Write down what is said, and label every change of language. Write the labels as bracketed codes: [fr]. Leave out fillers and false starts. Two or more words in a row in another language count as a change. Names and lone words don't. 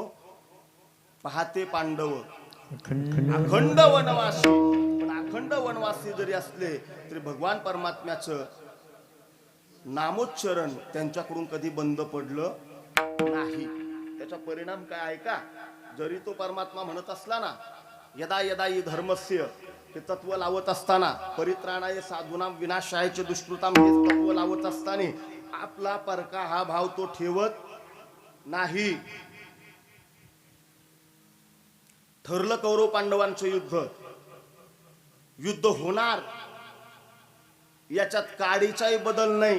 [mr] पहाते पांडव अखंड वनवासी, पण अखंड वनवासी जरी असले तरी भगवान परमात्म्याचं नामोच्चारण त्यांच्याकडून कधी बंद पडलं नाही. त्याचा परिणाम काय आहे का? जरी तो परमात्मा म्हणत असला ना, [sa] यदा यदा हि धर्मस्य, [mr] हे तत्व लावत असताना, [sa] परित्राणाय साधूनाम विनाशायचे दुष्कृताम, [mr] हे तत्व लावत असताना आपला परका हा भाव तो ठेवत नाही. ठरलं कौरव पांडवांचं युद्ध होणार, याच्यात काडीचाही बदल नाही.